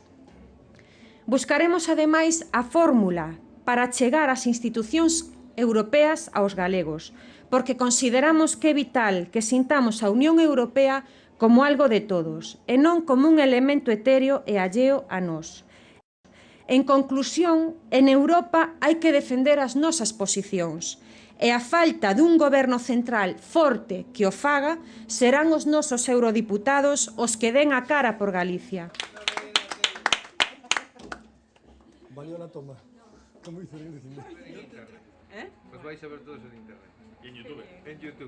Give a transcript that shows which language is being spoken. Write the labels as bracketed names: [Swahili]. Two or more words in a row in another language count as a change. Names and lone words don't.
[Galician] Buscaremos, ademais, a fórmula para chegar ás institucións europeas aos galegos, porque consideramos que é vital que sintamos a Unión Europea como algo de todos, e non como un elemento etéreo e alleo a nós. En conclusión, en Europa hai que defender as nosas posicións e a falta dun goberno central forte que o faga serán os nosos eurodiputados os que den a cara por Galicia. [Spanish] Valió la toma. ¿Cómo hizo el cine? Pues vais a ver todos en internet. Y en YouTube. En YouTube.